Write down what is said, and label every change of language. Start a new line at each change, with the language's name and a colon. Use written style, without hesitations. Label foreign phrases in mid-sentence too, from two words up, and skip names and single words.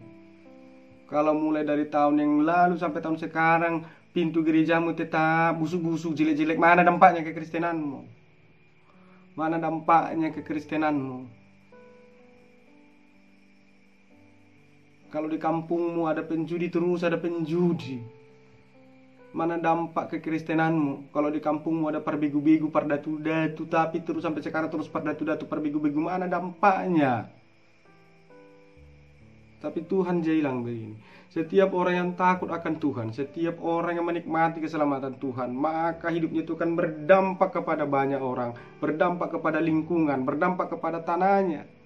Indonesian: Kalau mulai dari tahun yang lalu sampai tahun sekarang, pintu gerejamu tetap busuk-busuk, jelek-jelek, mana dampaknya ke Kristenanmu? Mana dampaknya ke Kristenanmu? Kalau di kampungmu ada penjudi, terus ada penjudi. Mana dampak ke Kristenanmu? Kalau di kampungmu ada perbegu-begu, perdatu-datu, tapi terus sampai sekarang terus perdatu-datu, perbegu-begu, mana dampaknya? Tapi Tuhan bilang begini, setiap orang yang takut akan Tuhan, setiap orang yang menikmati keselamatan Tuhan, maka hidupnya itu akan berdampak kepada banyak orang, berdampak kepada lingkungan, berdampak kepada tanahnya.